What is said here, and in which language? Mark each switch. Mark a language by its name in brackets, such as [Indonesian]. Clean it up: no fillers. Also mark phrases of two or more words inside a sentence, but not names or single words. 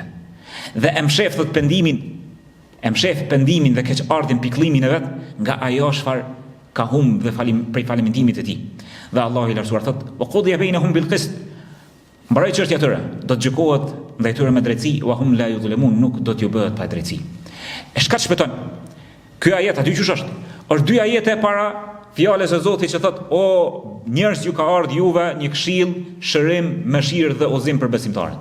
[Albanian] Dhe e mshef thot pendimin dhe keqardhjen pikëllimin e vet nga ajo çfarë ka humb dhe prej falimentimit të tij. Dhe Allah i lartësuar thot: [Arabic] "وقضي بينهم بالقسط." [Albanian] Mbaroj çështja e tyre, do të gjykohet ndaj tyre me drejtësi, [Arabic] وهم لا يظلمون, [Albanian] nuk do t'ju bëhet pa drejtësi. E çka shpëton? Ky ajet aty çush është? Është dy ajete para fjalës së Zotit që thot: "O njerëz, ju ka ardhur juve një këshill, shërim, mëshirë dhe udhëzim për besimtarët."